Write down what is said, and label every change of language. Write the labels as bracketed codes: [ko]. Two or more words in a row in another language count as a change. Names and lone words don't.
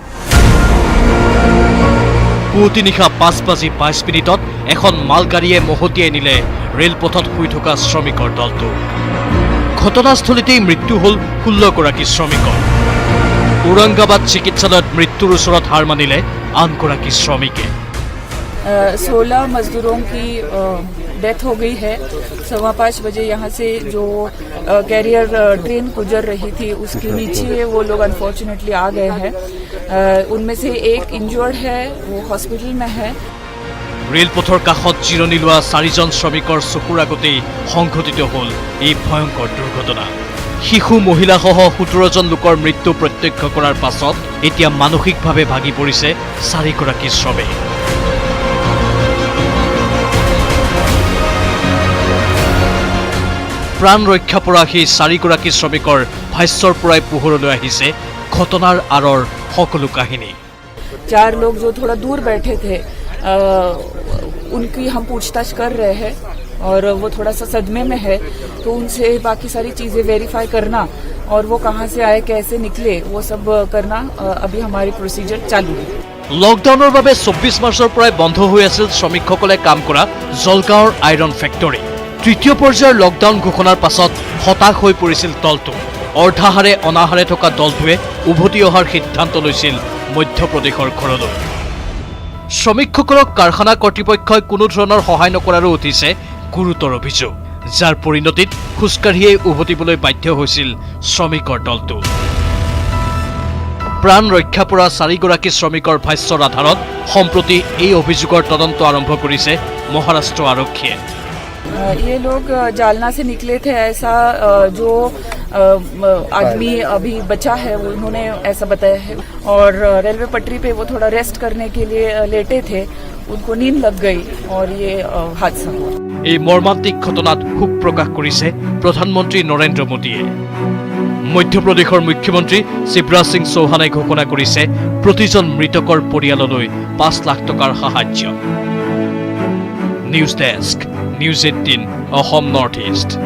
[as] পুৱতি নিশা 5:22 এখন মালগাড়ীয়ে মহতিয়াই নিলে ৰেলপথত শুই থকা শ্ৰমিকৰ দলটো। ঘটনাস্থলীতেই মৃত্যু হ'ল 16গৰাকী শ্ৰমিকৰ। ঔৰংগাবাদ চিকিৎসালয়ত মৃত্যুৰ ওচৰত হাৰ মানিলে আনগৰাকী শ্ৰমিকে। [hi] 16 मजदूरों की डेथ हो गई है। 5:15 बजे यहाँ से जो कैरियर ट्रेन गुजर रही थी उसके नीचे वो लोग अनफॉर्चुनेटली आ गए हैं। उनमें से एक इंजर्ड है, वो हॉस्पिटल में है। [as] ৰেলপথৰ কাষত জিৰণি লোৱা 4জন শ্ৰমিকৰ চকুৰ আগতেই সংঘটিত হ'ল এই ভয়ংকৰ দুৰ্ঘটনা। শিশু মহিলাসহ 17জন লোকৰ মৃত্যু প্ৰত্যক্ষ কৰাৰ পাছত এতিয়া মানসিকভাৱে ভাগি পৰিছে 4গৰাকী শ্ৰমিক। প্ৰাণ ৰক্ষা পৰা সেই 4গৰাকী শ্ৰমিকৰ ভাষ্যৰ পৰাই পোহৰলৈ আহিছে ঘটনাৰ আঁৰৰ সকলো কাহিনী। [hi] 4 लोग जो थोड़ा दूर बैठे थे उनकी हम पूछताछ कर रहे हैं और वो थोड़ा सा सदमे में है, तो उनसे बाकी सारी चीज़ें वेरीफाई करना और वो कहाँ से आए कैसे निकले वो सब करना अभी हमारी प्रोसीजर चालू है। [as] লকডাউনৰ বাবে 24 মাৰ্চৰ পৰাই বন্ধ হৈ আছিল শ্ৰমিকসকলে কাম কৰা জলগাঁৱৰ আইৰণ ফেক্টৰী। তৃতীয় পৰ্যায়ৰ লকডাউন ঘোষণাৰ পাছত হতাশ হৈ পৰিছিল দলটো। অৰ্ধাহাৰে অনাহাৰে থকা দলটোৱে উভতি অহাৰ সিদ্ধান্ত লৈছিল মধ্যপ্ৰদেশৰ ঘৰলৈ। শ্ৰমিকসকলক কাৰখানা কৰ্তৃপক্ষই কোনো ধৰণৰ সহায় নকৰাৰো উঠিছে গুৰুতৰ অভিযোগ, যাৰ পৰিণতিত খোজকাঢ়িয়েই উভতিবলৈ বাধ্য হৈছিল শ্ৰমিকৰ দলটো। প্ৰাণ ৰক্ষা পৰা 4গৰাকী শ্ৰমিকৰ ভাষ্যৰ আধাৰত সম্প্ৰতি এই অভিযোগৰ তদন্ত আৰম্ভ কৰিছে মহাৰাষ্ট্ৰ আৰক্ষীয়ে। [hi] ये लोग जालना से निकले थे, ऐसा जो आदमी अभी बचा है उन्होंने ऐसा बताया है। और रेलवे पटरी पे वो थोड़ा रेस्ट करने के लिए लेटे थे, उनको नींद लग गई और ये हादसा हुआ। [as] এই মৰ্মান্তিক ঘটনাত শোক প্ৰকাশ কৰিছে প্ৰধানমন্ত্ৰী নৰেন্দ্ৰ মোদীয়ে। মধ্যপ্ৰদেশৰ মুখ্যমন্ত্ৰী শিৱৰাজ সিং চৌহানে ঘোষণা কৰিছে প্ৰতিজন মৃতকৰ পৰিয়াললৈ 5 লাখ টকাৰ সাহায্য। নিউজ ডেস্ক, নিউজ 18 অসম নৰ্থ ইষ্ট।